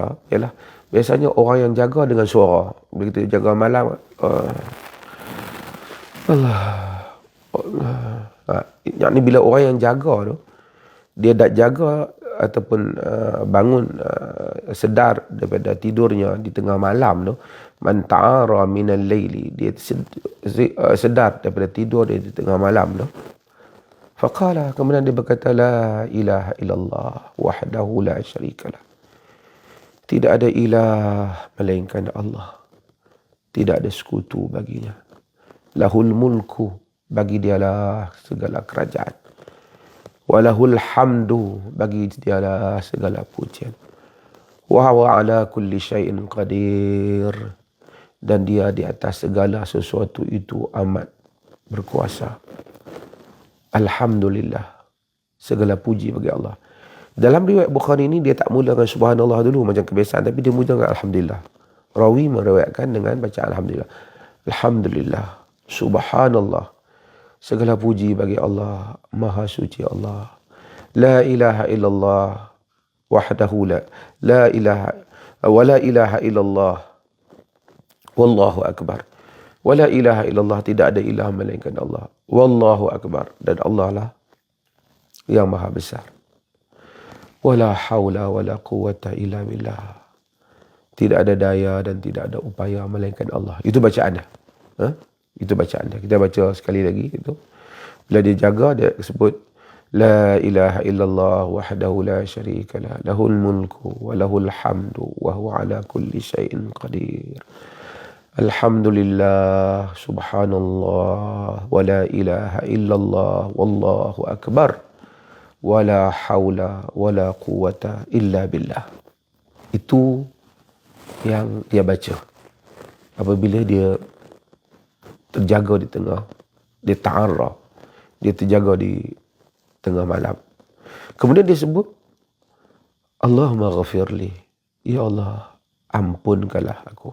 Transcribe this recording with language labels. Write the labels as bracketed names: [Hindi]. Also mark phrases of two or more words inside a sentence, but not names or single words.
[Malay] Ialah biasanya orang yang jaga dengan suara. Begitu jaga malam, yang ni bila orang yang jaga tu, dia dak jaga ataupun bangun sedar daripada tidurnya di tengah malam tu, [Arabic] من تعار من الليل, [Malay] dia sedar daripada tidur dia di tengah malam tu, faqala, kemudian dia berkata [Arabic] لا إله إلا الله وحده لا شريك له, [Malay] Tidak ada ilah melainkan Allah. Tidak ada sekutu baginya. [Arabic] له الملك, [Malay] bagi dialah segala kerajaan. [Arabic] وله الحمد, [Malay] bagi dialah segala pujian. [Arabic] وهو على كل شيء قدير, [Malay] dan dia di atas segala sesuatu itu amat berkuasa. Alhamdulillah, segala puji bagi Allah. Dalam riwayat Bukhari ini dia tak mula dengan subhanallah dulu macam kebiasaan, tapi dia mula dengan alhamdulillah. Rawi meriwayatkan dengan baca alhamdulillah. [Arabic] الحمد لله سبحان الله, [Malay] segala puji bagi Allah, maha suci Allah. [Arabic] لا إله إلا الله وحده لا إله ولا إله إلا الله والله أكبر. ولا إله إلا الله, [Malay] tidak ada ilah melainkan Allah. [Arabic] والله أكبر, [Malay] dan Allah lah yang maha besar. [Arabic] ولا حول ولا قوة إلا بالله. [Malay] Tidak ada daya dan tidak ada upaya melainkan Allah. Itu bacaan dia. Itu bacaan dia. Kita baca sekali lagi itu. Bila dia jaga, dia sebut [Arabic] لا إله إلا الله وحده لا شريك له له الملك وله الحمد وهو على كل شيء قدير. الحمد لله سبحان الله ولا إله إلا الله والله أكبر. ولا حول ولا قوة إلا بالله. [Malay] Itu yang dia baca apabila dia terjaga di tengah, dia ta'arra, dia terjaga di tengah malam. Kemudian dia sebut [Arabic] اللهم اغفر لي, [Malay] ya Allah ampunkanlah aku.